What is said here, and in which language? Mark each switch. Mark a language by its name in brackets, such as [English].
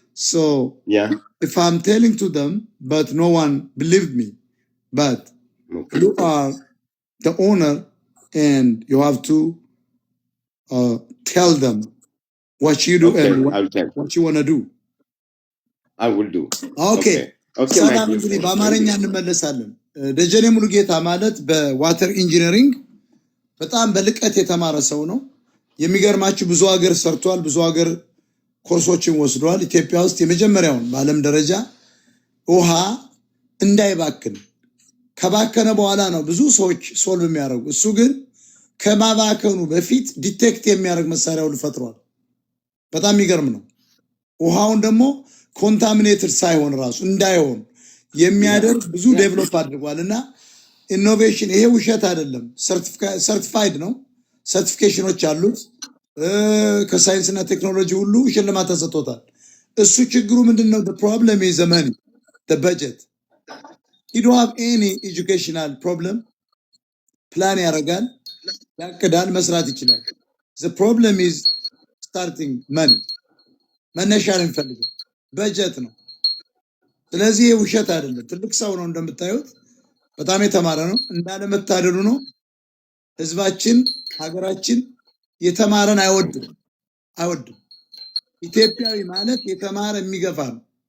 [English] So if I'm telling to them, but no one believed me, but you are the owner and you have to tell them what you do and what you want to do. I will do. Okay. [Amharic] ሰላም እንግዲህ በአማርኛ እንመለሳለን። ደጀኔ ሙሉጌታ ማለት በዋተር ኢንጂነሪንግ በጣም በልቀት የተማረ ሰው ነው። የሚገርማችሁ ብዙ ሀገር ሰርቷል፣ ብዙ ሀገር ኮርሶችን ወስዷል። ኢትዮጵያ ውስጥ የመጀመሪያውን በዓለም ደረጃ ውሃ እንዳይባክን ከባከነ በኋላ ነው ብዙ ሰዎች ሶልቭ የሚያደርጉ። እሱ ግን ከማባከኑ በፊት ዲቴክት የሚያደርግ መሳሪያው ፈጥሯል። በጣም የሚገርም ነው። ውሃውን ደግሞ ኮንታሚኔትድ ሳይሆን ራሱ እንዳይሆን የሚያደርግ ብዙ ዴቨሎፕ አድርጓልና ኢኖቬሽን ይሄ ውሸት አይደለም። ሰርቲፋይድ ነው። ሰርቲፊኬሽኖች አሉት። ከሳይንስና ቴክኖሎጂ ሁሉ ሽልማት ተሰጥቶታል። እሱ ችግሩ ምንድነው? [English] the problem is the money, the budget. He don't have any educational problem. [Amharic] ፕላን ያደርጋል፣ ያቅዳል፣ መስራት ይችላል። [English] the problem is starting money. [Amharic] መነሻ ነው የሚፈልገው፣ በጀት ነው። ስለዚህ ይሄ ውሸት አይደለም። ትልቅ ሰው ነው እንደምታዩት፣ በጣም የተማረ ነው። እንዳለመታደሉ ነው ህዝባችን ሀገራችን የተማረን አይወድም። ኢትዮጵያዊ ማለት የተማረ የሚገፋ ነው።